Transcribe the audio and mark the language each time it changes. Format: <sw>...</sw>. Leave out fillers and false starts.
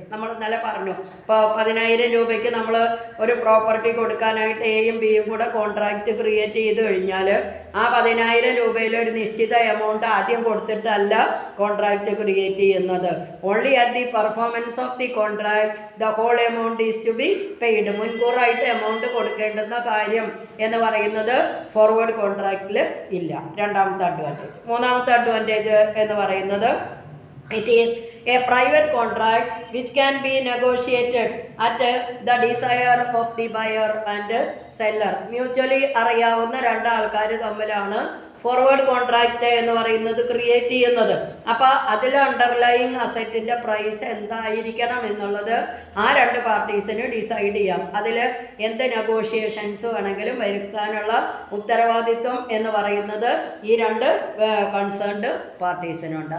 <ml>നമ്മൾ ഇന്നലെ പറഞ്ഞു, ഇപ്പോൾ 10,000 രൂപയ്ക്ക് നമ്മൾ ഒരു പ്രോപ്പർട്ടി കൊടുക്കാനായിട്ട് എയും ബിയും കൂടെ കോൺട്രാക്റ്റ് ക്രിയേറ്റ് ചെയ്ത് കഴിഞ്ഞാൽ ആ 10,000 രൂപയിൽ ഒരു നിശ്ചിത എമൗണ്ട് ആദ്യം കൊടുത്തിട്ടല്ല കോൺട്രാക്റ്റ് ക്രിയേറ്റ് ചെയ്യുന്നത്.</ml> <en>Only at the performance of the contract the whole amount is to be paid.</en> <ml>മുൻകൂറായിട്ട് amount കൊടുക്കേണ്ടുന്ന കാര്യം എന്ന് പറയുന്നത് ഫോർവേഡ് കോൺട്രാക്റ്റിൽ ഇല്ല. രണ്ടാമത്തെ അഡ്വാൻറ്റേജ്. മൂന്നാമത്തെ അഡ്വാൻറ്റേജ് എന്ന് പറയുന്നത്</ml> <en>it is a private contract which can be negotiated at the desire of the buyer and seller.</en> <ml>Mutually അറിയാവുന്ന രണ്ടാൾക്കാർ തമ്മിലാണ് ഫോർവേഡ് കോൺട്രാക്റ്റ് എന്ന് പറയുന്നത് ക്രിയേറ്റ് ചെയ്യുന്നത്. അപ്പോൾ അതിൽ അണ്ടർലൈയിങ് അസറ്റിൻ്റെ പ്രൈസ് എന്തായിരിക്കണം എന്നുള്ളത് ആ രണ്ട് പാർട്ടീസിന് ഡിസൈഡ് ചെയ്യാം. അതിൽ എന്ത് നെഗോഷിയേഷൻസ് വേണമെങ്കിലും വരുത്താനുള്ള ഉത്തരവാദിത്വം എന്ന് പറയുന്നത് ഈ രണ്ട് കൺസേൺഡ് പാർട്ടീസിനുണ്ട്.</ml>